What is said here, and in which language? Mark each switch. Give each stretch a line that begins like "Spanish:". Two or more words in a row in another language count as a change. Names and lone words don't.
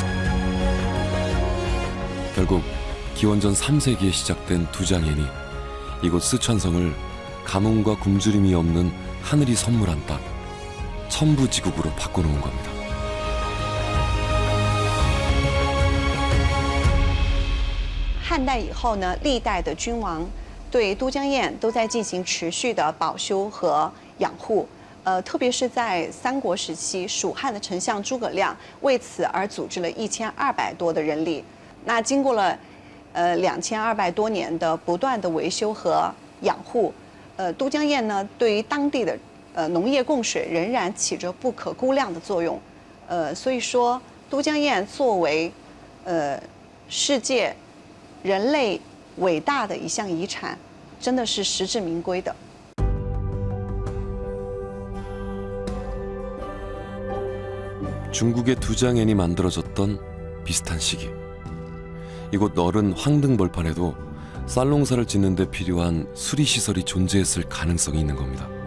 Korean: 결국 기원전 3세기에 시작된 두장엔이 이곳 스촨성을 가뭄과 굶주림이 없는 하늘이 선물한 땅, 천부지국으로 바꿔놓은 겁니다.
Chinese: 汉代以后呢，历代的君王对都江堰都在进行持续的保修和养护。特别是在三国时期，蜀汉的丞相诸葛亮为此而组织了1200多的人力。那经过了2200多年的不断的维修和养护，都江堰呢对于当地的农业供水仍然起着不可估量的作用。所以说，都江堰作为世界人类伟大的一项遗产，真的是实至名归的。
Korean: 중국의 두장엔이 만들어졌던 비슷한 시기. 이곳 넓은 황등벌판에도 쌀농사를 짓는 데 필요한 수리시설이 존재했을 가능성이 있는 겁니다.